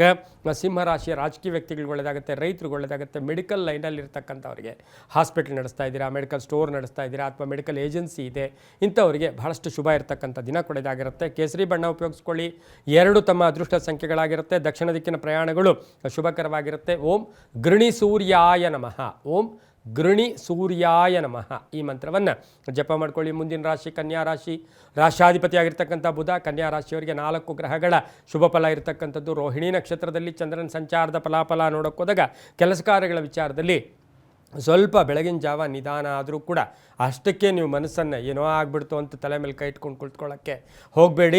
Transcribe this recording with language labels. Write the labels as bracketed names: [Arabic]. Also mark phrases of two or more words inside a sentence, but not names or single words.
[Kannada] ಸಿಂಹರಾಶಿಯ ರಾಜಕೀಯ ವ್ಯಕ್ತಿಗಳಿಗೆ ಒಳ್ಳೆಯದಾಗುತ್ತೆ. ರೈತರಿಗೆ ಒಳ್ಳೆಯದಾಗುತ್ತೆ. [English] medical line-ನಲ್ಲಿ [Kannada] ಇರ್ತಕ್ಕಂಥವ್ರಿಗೆ, ಹಾಸ್ಪಿಟಲ್ ನಡೆಸ್ತಾ ಇದ್ದೀರಾ, [English] medical store [Kannada] ನಡೆಸ್ತಾ ಇದ್ದೀರಾ, ಅಥವಾ [English] medical agency [Kannada] ಇದೆ, ಇಂಥವರಿಗೆ ಬಹಳಷ್ಟು ಶುಭ ಇರತಕ್ಕಂಥ ದಿನ ಕೂಡ ಇದಾಗಿರುತ್ತೆ. ಕೇಸರಿ ಬಣ್ಣ ಉಪಯೋಗಿಸ್ಕೊಳ್ಳಿ. 2 ತಮ್ಮ ಅದೃಷ್ಟ ಸಂಖ್ಯೆಗಳಾಗಿರುತ್ತೆ. ದಕ್ಷಿಣ ದಿಕ್ಕಿನ ಪ್ರಯಾಣಗಳು ಶುಭಕರವಾಗಿರುತ್ತೆ. [Sanskrit] ಓಂ ಗೃಣಿ ಸೂರ್ಯಾಯ ನಮಃ. ಓಂ ಗೃಣಿ ಸೂರ್ಯಾಯ ನಮಃ [Kannada] ಈ ಮಂತ್ರವನ್ನು ಜಪ ಮಾಡ್ಕೊಳ್ಳಿ. ಮುಂದಿನ ರಾಶಿ ಕನ್ಯಾ ರಾಶಿ, ರಾಶಾಧಿಪತಿ ಆಗಿರ್ತಕ್ಕಂಥ ಬುಧ. ಕನ್ಯಾ ರಾಶಿಯವರಿಗೆ 4 ಗ್ರಹಗಳ ಶುಭ ಫಲ ಇರತಕ್ಕಂಥದ್ದು. ರೋಹಿಣಿ ನಕ್ಷತ್ರದಲ್ಲಿ ಚಂದ್ರನ ಸಂಚಾರದ ಫಲಾಫಲ ನೋಡೋಕೆ ಹೋದಾಗ ಕೆಲಸ ಕಾರ್ಯಗಳ ವಿಚಾರದಲ್ಲಿ ಸ್ವಲ್ಪ ಬೆಳಗಿನ ಜಾವ ನಿಧಾನ ಆದರೂ ಕೂಡ ಅಷ್ಟಕ್ಕೆ ನೀವು ಮನಸ್ಸನ್ನು ಏನೋ ಆಗ್ಬಿಡ್ತು ಅಂತ ತಲೆ ಮೇಲೆ ಕೈ ಇಟ್ಕೊಂಡು ಕುಳಿತುಕೊಳ್ಳೋಕ್ಕೆ ಹೋಗಬೇಡಿ.